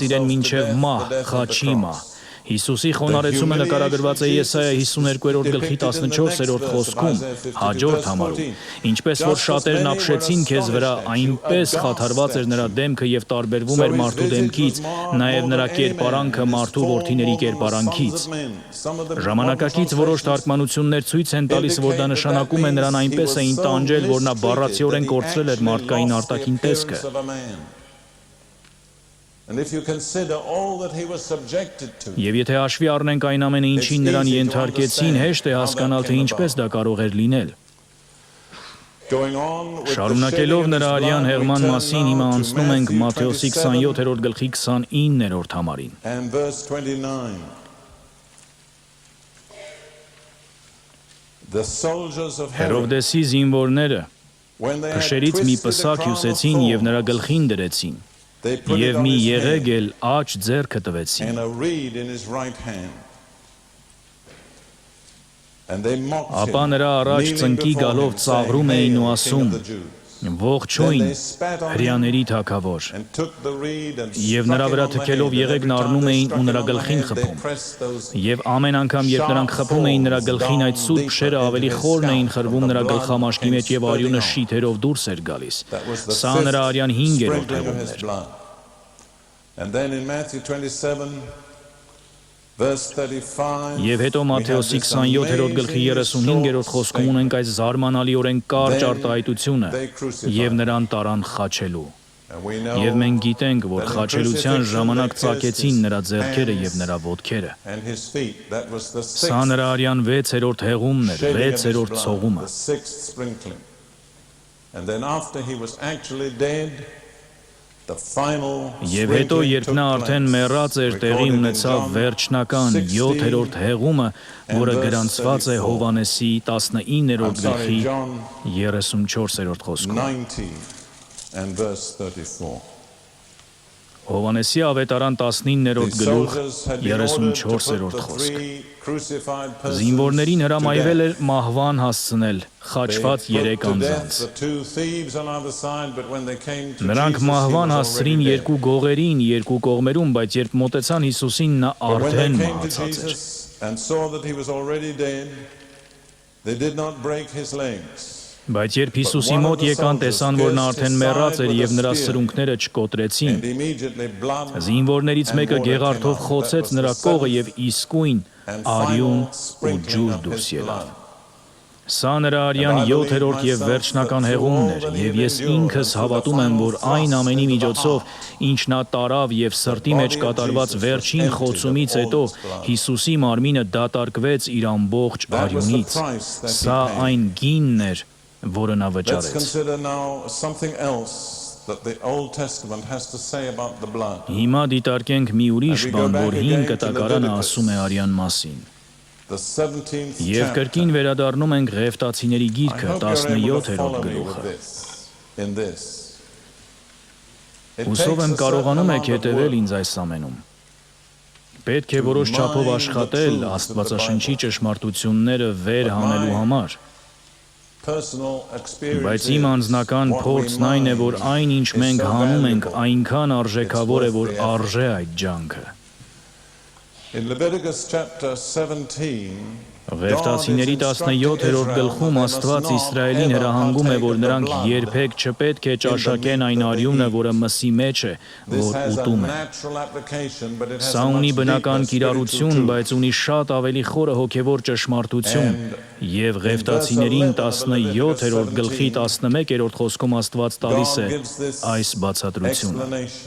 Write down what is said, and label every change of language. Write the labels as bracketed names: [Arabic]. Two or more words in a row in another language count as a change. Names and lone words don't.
[Armenian] իրեն մինչեւ մահ, խաչի մահ»։ Հիսուսի խոնարհեցումը նկարագրված է Եսայա 52-րդ գլխի 14-րդ խոսքում, հաջորդ համարում։ Ինչպես որ շատերն ապշեցին քեզ վրա, այնպես խաթարված էր նրա դեմքը եւ տարբերվում էր մարդու դեմքից, նաեւ նրա կերպարանքը մարդու որդիների կերպարանքից։ Ժամանակակից որոշ թարգմանություններ ցույց են տալիս, որ դա նշանակում է նրան այնպես էին տանջել, որ նա բառացիորեն կորցրել էր մարդկային արտաքին տեսքը։ [English] And if you consider all that he was subjected to, [Armenian] Եվ եթե հաշվի առնենք այն ամենը, ինչին նրան ենթարկեցին, հեշտ է հասկանալ, թե ինչպես դա կարող էր լինել։ [English] going on with the [Armenian] Շարունակելով [English] shedding of [Armenian] նրա [English] his [Armenian] արյան [English] blood, we [Armenian] հեղման [English] turn [Armenian] մասին [English] now [Armenian] հիմա [English] to [Armenian] անցնում ենք [English] Matthew [Armenian] Մատթեոսի 27 27-րդ գլխի 29-րդ համարին։ [English] and verse 29. The soldiers of Herod, [Armenian] Հերովդեսի զինվորները [English] when they had [Armenian] քշերից մի [English] twisted the [Armenian] պսակ [English] crown of [Armenian] հյուսեցին եւ նրա [English] thorns, [Armenian] գլխին դրեցին, [English] they put it [Armenian] եւ [English] on [Armenian] մի [English] his [Armenian] եղեգ [English] head [Armenian] էլ աջ ձեռքը տվեցին։ [English] and a reed in his right hand. And they mocked [Armenian] Ապա [English] him, [Armenian] նրա առաջ [English] kneeling [Armenian] ծնկի [English] before [Armenian] գալով [English] him, saying, [Armenian] ծաղրում էին ու [English] "Hail, King [Armenian] ասում. [English] of the Jews." [Armenian] Ողջույն հրյաների թագավոր։ [English] And took the reed and [Armenian] Եվ [English] struck [Armenian] նրա [English] him [Armenian] վրա [English] on the [Armenian] թքելով [English] head, and [Armenian] եղեգն [English] every time [Armenian] առնում [English] they [Armenian] էին [English] struck [Armenian] ու [English] him [Armenian] նրա [English] on the [Armenian] գլխին [English] head, they [Armenian] խփում։ [English] pressed those [Armenian] Եվ ամեն անգամ, երբ նրանք խփում էին նրա գլխին, այդ սուրբ շերը ավելի խորն էին խրվում նրա գլխամաշկի մեջ եւ արյունը շիթերով դուրս էր գալիս։ Սա նրա արյան 5-րդ [English] sprinkling of his [Armenian] հեղումն էր։ [English] blood. And then in Matthew 27 verse 35 [Armenian] Եվ հետո Մատթեոսի 27-րդ գլխի 35-րդ խոսքում ունենք այս զարմանալիորեն կարճ արտահայտությունը. «Եվ նրան տարան խաչելու»։ [English] and we know [Armenian] Եվ մենք գիտենք, որ խաչելության ժամանակ ծակեցին նրա ձեռքերը եւ նրա ոտքերը։ [English] and his feet, that was the [Armenian] Սա [English] sixth [Armenian] նրա արյան 6-րդ հեղումն էր, [English] shedding of his [Armenian] 6-րդ [English] blood, [Armenian] ցողումը։ [English] the sixth sprinkling. And then after he was actually dead, the final [Armenian] Եվ հետո, [English] sprinkling [Armenian] երբ [English] took [Armenian] նա արդեն [English] place, [Armenian] մեռած էր, տեղի [English] recorded in [Armenian] ունեցավ [English] John [Armenian] վերջնական 16 7-րդ հեղումը, որը [English] and verse [Armenian] գրանցված է 34. Հովանեսի 19-րդ [English] I'm sorry, [Armenian] գլխի [English] John [Armenian] 34-րդ խոսքում։ [English] 90 and verse 34. [Armenian] Հովանեսի ավետարան 19-րդ [English] The [Armenian] գլուխ [English] soldiers had been ordered to put [Armenian] 34-րդ [English] the [Armenian] խոսք։ [English] three crucified persons [Armenian] Զինվորներին [English] to [Armenian] հրամայվել [English] death. [Armenian] էր մահվան հասցնել [English] They [Armenian] խաչված [English] put 3 to death [Armenian] անձանց։ [English] the two thieves on either side, but when they came to [Armenian] Նրանք [English] Jesus, he [Armenian] մահվան [English] was [Armenian] հասցրին [English] already dead. [Armenian] երկու գողերին, երկու կողմերում, բայց երբ մոտեցան Հիսուսին, նա [English] But when they [Armenian] արդեն [English] came to [Armenian] մահացած էր։ [English] Jesus and saw that he was already dead, they did not break his legs. [Armenian] Բայց երբ Հիսուսի մոտ եկան, տեսան, որ նա արդեն մեռած էր եւ նրա սրունքները չկոտրեցին, [English] And immediately blood [Armenian] զինվորներից մեկը գեղարդով խոցեց նրա կողը եւ իսկույն արյուն ու ջուր դուրս ելավ։ Սա նրա արյան 7-րդ եւ վերջնական հեղումն էր, եւ ես ինքս հավատում եմ, որ այն ամենի միջոցով, ինչ նա տարավ եւ սրտի մեջ կատարված վերջին խոցումից հետո Հիսուսի մարմինը դատարկվեց իր ամբողջ արյունից։ Սա այն գինն էր, որը նա [English] Let's [Armenian] վճարեց։ [English] consider now something else that the Old Testament has to say about the blood. [Armenian] Հիմա դիտարկենք մի ուրիշ բան, որ հին կտակարանը ասում է արյան մասին։ [English] The 17th [Armenian] Եվ [English] chapter. [Armenian] կրկին վերադառնում ենք Ղևտացիների [English] I [Armenian] գիրքը [English] hope you're able to [Armenian] 17-րդ [English] follow me with [Armenian] գլուխը։ [English] this, in this. It [Armenian] Հուսով [English] takes [Armenian] եմ [English] a [Armenian] կարողանում [English] certain [Armenian] եք [English] amount of [Armenian] հետևել [English] work [Armenian] ինձ այս ամենում։ Պետք է որոշ չափով աշխատել Աստվածաշնչի ճշմարտությունները վեր հանելու համար, [English] personal experience [Armenian] բայց իմ անձնական [English] what we [Armenian] փորձն այն է, որ [English] mind [Armenian] այն ինչ [English] is [Armenian] մենք [English] so [Armenian] հանում ենք, [English] valuable. [Armenian] այնքան արժեքավոր է, որ [English] It's worth the effort. [Armenian] արժե այդ ջանքը։ [English] In Leviticus chapter 17, [Armenian] Ղևտացիների 17-րդ գլխում Աստված Իսրայելին հրահանգում է, որ նրանք երբեք չպետք է ճաշակեն այն արյունը, որը մսի մեջ է, որ ուտում է։ Սա ունի բնական կիրառություն, բայց ունի շատ ավելի խորը հոգևոր ճշմարտություն, եւ Ղևտացիներին 17-րդ գլխի 11-րդ խոսքում Աստված տալիս է այս բացատրությունը։